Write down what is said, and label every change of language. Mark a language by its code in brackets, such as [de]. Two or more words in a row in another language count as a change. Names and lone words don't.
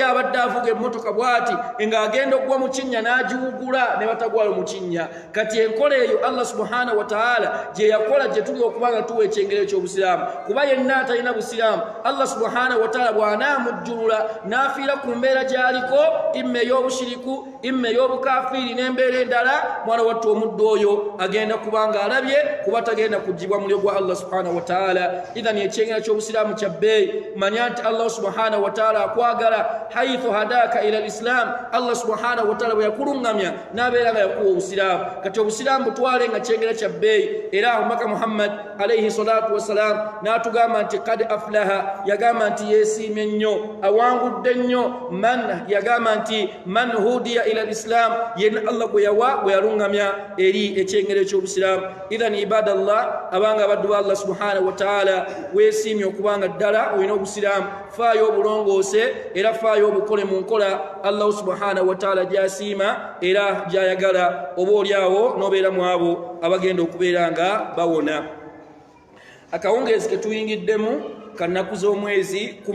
[lg] abadde avuga emmotoka bw'ati ng'agenda okugwa mu kinnya n'agiwugula ne batagwayo mu kinnya kati enkola eyo [ar] الله سبحانه وتعالى [lg] gye yakola gye tuli okuba nga tuwa ekyengero eky'obusiraamu kuba yenna atalina busiraamu [ar] الله سبحانه وتعالى [lg] bw'anaamujjulula n'afiira ku mbeera gy'aliko imma ey'obushiriku imma ey'obukafiiri n'embeera endala mwana wattu omuddu oyo agenda kuba nga alabye kuba tagenda kugibwa muliro gwa [ar] الله سبحانه وتعالى [lg] idhan ekyengero ky'obusiraamu kya bbeeyi manya nti [ar] الله سبحانه وتعالى [lg] akwagala [ar] حيث هداك إلى الإسلام الله سبحانه وتعالى [lg] bweyakulungamya n'abeera nga yakuwa obusiraamu kati obusiraamu butwale nga kyengera kya bbeeyi era omubaka Muhammad [ar] عليه الصلاة والسلام [lg] n'atugamba nti [ar] قد أفلح [lg] yagamba nti yeesiimye nnyo awangudde nnyo man yagamba nti [ar] من هدي إلى الإسلام [lg] yenna Allah gwe yawa gwe yalungamya eri ekyengero eky'obusiraamu [ar] إذن عباد الله [lg] abanga abaddu ba [ar] الله سبحانه وتعالى [lg] weesiimye okubanga ddala olina obusiraamu faayo obulongoose era faayo obukole mu nkola [ar] الله سبحانه وتعالى [lg] gyasiima era gyayagala oba oliawo n'obeera mu abo abagenda okubeera nga bawona akawungeezi ke tuyingiddemu kannaku z'omwezi